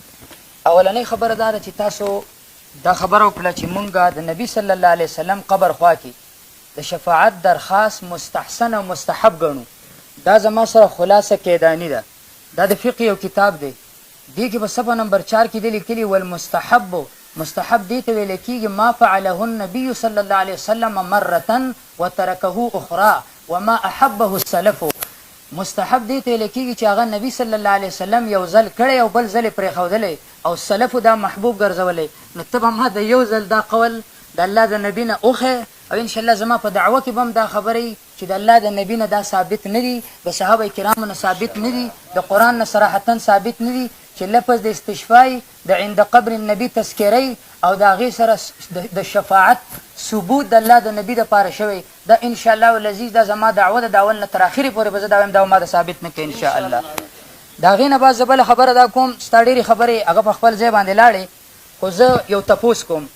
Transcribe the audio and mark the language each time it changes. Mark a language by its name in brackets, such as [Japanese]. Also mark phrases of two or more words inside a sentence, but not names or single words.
[Pashto] اولنۍ خبره دا ده چې تاسو دا خبره وکړه چې مونږ د نبي [Arabic] صلی الله علیه وسلم [Pashto] قبر خوا کې د شفاعت درخواست مستحسن او مستحب ګڼو. دا زما سره خلاصه کیدانی ده. دا د فقه یو کتاب دی. دې کې په صفحه نمبر 4 کې دی لیکلي والمستحب مستحب دې ته ویل کېږي [Arabic] ما فعله النبي صلی الله علیه وسلم مرة وترکه اخرى وما احبه السلف. [Pashto] مستحب دې ته ویل کېږي چې هغه نبي [Arabic] صلی الله علیه وسلم [Pashto] یو ځل کړی او بل ځل یې پرېښودلی او سلفو دا محبوب ګرځولی. نو ته به ما د یو ځل دا قول د الله د نبي نه اوښی او انشاءالله زما په دعوه کې به هم دا خبرې چې د الله د نبي نه دا ثابت نه دي د صحابه کرامو نه ثابت نه دي د قرآن نه صراحتا ثابت نه دي چې لفظ د استشفای د [Arabic] عند قبر النبي [Pashto] تذکرې او د هغې سره د شفاعت ثبوت د الله د نبي دپاره شوی دا [Arabic] انشاءالله العزیز [Pashto] دا زما دعوه د اول نه تر اخرې پورې به زه دا وایم دا ما د ثابت نه کوي انشاءالله. د هغې نه بعد زه بله خبره دا کوم ستا ډېرې خبرې هغه په خپل ځای باندې لاړې خو زه یو تپوس کوم.